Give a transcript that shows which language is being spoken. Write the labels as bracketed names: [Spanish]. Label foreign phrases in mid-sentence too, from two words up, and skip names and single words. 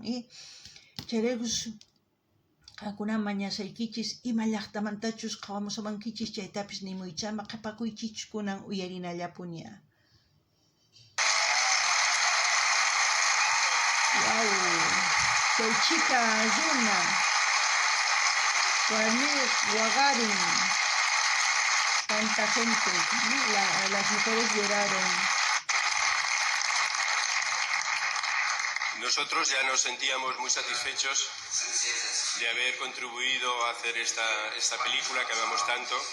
[Quechua] Chayraykus qaqkuna mañasaykichis ima llaqtamantachus qawamusamankichis chaytapis nimuychama qhapakuykichis kunan uyarinallapuña. Wow, chay chica Yuna, Juanit, Wagarin, [Spanish] tanta gente, las mujeres lloraron. Nosotros ya nos sentíamos muy satisfechos de haber contribuido a hacer esta película que amamos tanto.